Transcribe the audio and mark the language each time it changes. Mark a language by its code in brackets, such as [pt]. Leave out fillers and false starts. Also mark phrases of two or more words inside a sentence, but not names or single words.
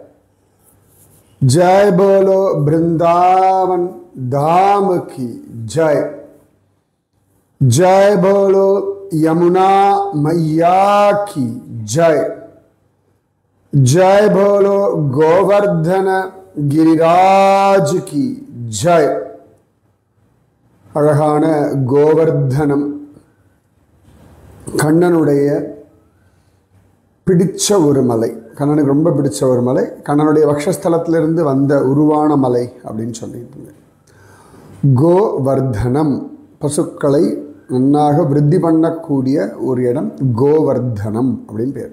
[hi] जय बोलो वृंदावन धाम की जय। जय बोलो यमुना मैया की जय। जय बोलो गोवर्धन गिरिराज की जय। [ta] அழகான கோவர்தனம் கண்ணனுடைய பிடிச்ச ஒரு மலை, கண்ணனுக்கு ரொம்ப பிடிச்ச ஒரு மலை, கண்ணனுடைய வக்ஷஸ்தலத்திலிருந்து வந்த உருவான மலை அப்படின்னு சொல்லிட்டு கோவர்தனம், பசுக்களை நன்னாக விருத்தி பண்ணக்கூடிய ஒரு இடம் கோவர்தனம் அப்படின்னு பேர்.